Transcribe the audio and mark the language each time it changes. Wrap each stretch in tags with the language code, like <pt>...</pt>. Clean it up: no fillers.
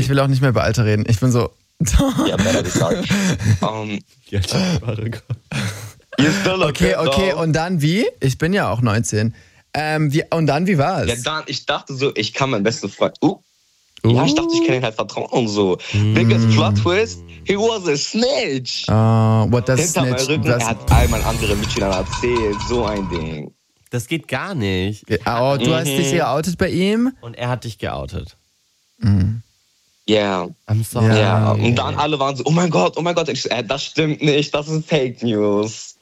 <de>Ich will auch nicht mehr über Alter reden. Ich bin so...</de> <en>Ja, better be sorry.</en> <de>Okay, und dann wie? Ich bin ja auch 19. Und dann, wie war's? Ja, dann, ich dachte so, ich kann meinen besten Freund... Ja, ich dachte, ich kann ihn halt vertrauen und so.</de> <en>Biggest plot twist, he was a snitch. What does snitch?</en> <de>Hinter meinem Rücken, er hat all meinen anderen Mitschülern erzählt. So ein Ding. Das geht gar nicht. Oh, du hast dich geoutet bei ihm? Und er hat dich geoutet.</de> <en>Yeah. I'm sorry. Yeah.</en> <de>Und dann alle waren so, oh mein Gott, das stimmt nicht, das ist Fake News.</de>